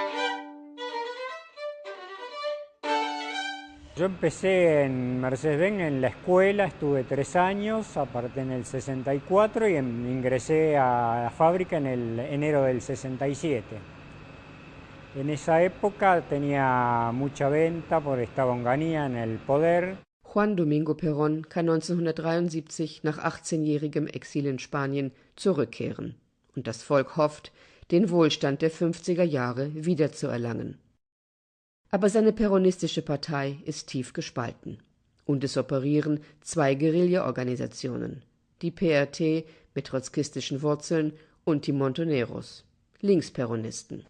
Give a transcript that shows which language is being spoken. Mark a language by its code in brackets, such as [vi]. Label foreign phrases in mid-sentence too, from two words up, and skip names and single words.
[es] Yo empecé en Mercedes-Benz en la escuela, estuve 3 años, aparte en el 64, y ingresé a la fábrica en el enero del 67. En esa época tenía mucha venta porque estaba Onganía en el poder. [de] Juan Domingo Perón kann 1973 nach 18-jährigem Exil in Spanien zurückkehren. Und das Volk hofft, den Wohlstand der 50er Jahre wiederzuerlangen. Aber seine peronistische Partei ist tief gespalten. Und es operieren 2 Guerilla-Organisationen, die PRT mit trotzkistischen Wurzeln und die Montoneros, Linksperonisten.